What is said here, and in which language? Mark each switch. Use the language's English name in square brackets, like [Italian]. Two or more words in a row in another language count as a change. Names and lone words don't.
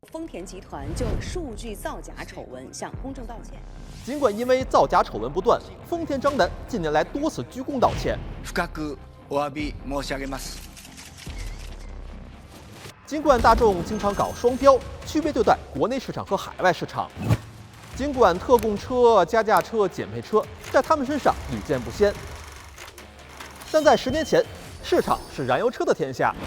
[Chinese] 丰田集团就数据造假丑闻向公众道歉。尽管因为造假丑闻不断，丰田章男近年来多次鞠躬道歉。 [Japanese] 深くお詫び申し上げます。 [Chinese] 尽管大众经常搞双标，区别对待国内市场和海外市场，尽管特供车、加价车、减配车在他们身上屡见不鲜，但在10年前，市场是燃油车的天下。